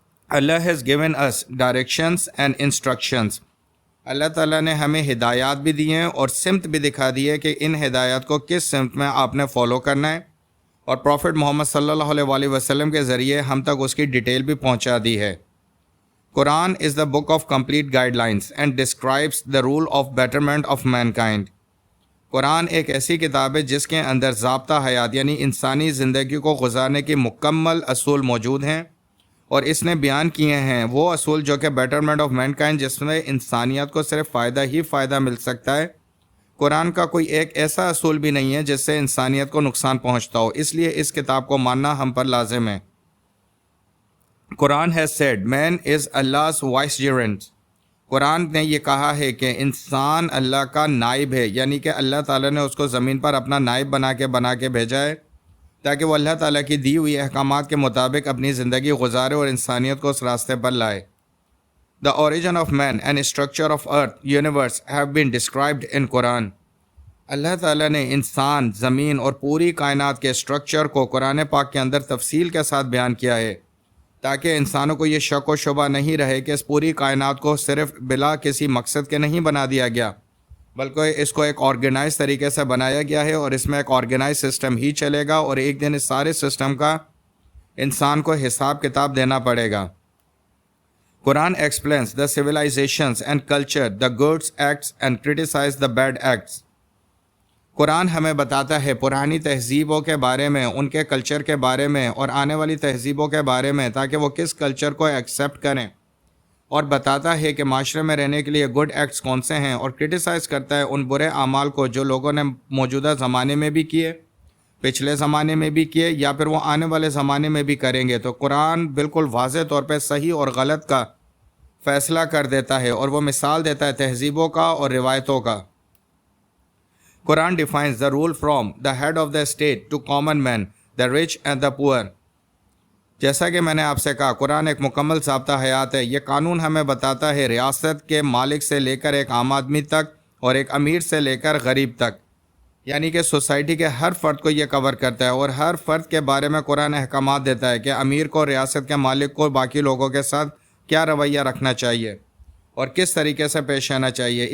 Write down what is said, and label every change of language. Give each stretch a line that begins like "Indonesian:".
English: Allah has given us directions and instructions.
Urdu: اللہ تعالیٰ نے ہمیں ہدایات بھی دی ہیں اور سمت بھی دکھا دی ہے کہ ان ہدایات کو کس سمت میں آپ نے فالو کرنا ہے، اور پروفٹ محمد صلی اللہ علیہ وآلہ وسلم کے ذریعے ہم تک اس کی ڈیٹیل بھی پہنچا دی ہے.
English: Quran is the book of complete guidelines and describes the role of betterment of mankind.
Urdu: قرآن ایک ایسی کتاب ہے جس کے اندر ضابطہ حیات یعنی انسانی زندگی کو گزارنے کی مکمل اصول موجود ہیں، اور اس نے بیان کیے ہیں وہ اصول جو کہ
English: betterment of mankind,
Urdu: جس میں انسانیت کو صرف فائدہ ہی فائدہ مل سکتا ہے. قرآن کا کوئی ایک ایسا اصول بھی نہیں ہے جس سے انسانیت کو نقصان پہنچتا ہو، اس لیے اس کتاب کو ماننا ہم پر لازم ہے.
English: Quran has said man is Allah's vicegerent.
Urdu: قرآن نے یہ کہا ہے کہ انسان اللہ کا نائب ہے، یعنی کہ اللہ تعالیٰ نے اس کو زمین پر اپنا نائب بنا کے بھیجا ہے تاکہ وہ اللہ تعالیٰ کی دی ہوئی احکامات کے مطابق اپنی زندگی گزارے اور انسانیت کو اس راستے پر لائے.
English: The origin of man and structure of earth, universe have been described in Quran.
Urdu: اللہ تعالیٰ نے انسان، زمین اور پوری کائنات کے اسٹرکچر کو قرآن پاک کے اندر تفصیل کے ساتھ بیان کیا ہے تاکہ انسانوں کو یہ شک و شبہ نہیں رہے کہ اس پوری کائنات کو صرف بلا کسی مقصد کے نہیں بنا دیا گیا، بلکہ اس کو ایک آرگنائز طریقے سے بنایا گیا ہے اور اس میں ایک آرگنائز سسٹم ہی چلے گا، اور ایک دن اس سارے سسٹم کا انسان کو حساب کتاب دینا پڑے گا.
English: Quran explains the civilisations and culture, the goods acts and criticise the bad acts.
Urdu: قرآن ہمیں بتاتا ہے پرانی تہذیبوں کے بارے میں، ان کے کلچر کے بارے میں اور آنے والی تہذیبوں کے بارے میں، تاکہ وہ کس کلچر کو ایکسیپٹ کریں، اور بتاتا ہے کہ معاشرے میں رہنے کے لیے گڈ ایکٹس کون سے ہیں، اور کرٹیسائز کرتا ہے ان برے اعمال کو جو لوگوں نے موجودہ زمانے میں بھی کیے، پچھلے زمانے میں بھی کیے، یا پھر وہ آنے والے زمانے میں بھی کریں گے. تو قرآن بالکل واضح طور پہ صحیح اور غلط کا فیصلہ کر دیتا ہے اور وہ مثال دیتا ہے تہذیبوں کا اور روایتوں کا.
English: Quran defines the role from the head of the state to common man, the rich and the poor.
Urdu: جیسا کہ میں نے آپ سے کہا، قرآن ایک مکمل ضابطہ حیات ہے. یہ قانون ہمیں بتاتا ہے ریاست کے مالک سے لے کر ایک عام آدمی تک اور ایک امیر سے لے کر غریب تک، یعنی کہ سوسائٹی کے ہر فرد کو یہ کور کرتا ہے، اور ہر فرد کے بارے میں قرآن احکامات دیتا ہے کہ امیر کو، ریاست کے مالک کو باقی لوگوں کے ساتھ کیا رویہ رکھنا چاہیے اور کس طریقے سے پیش آنا چاہیے.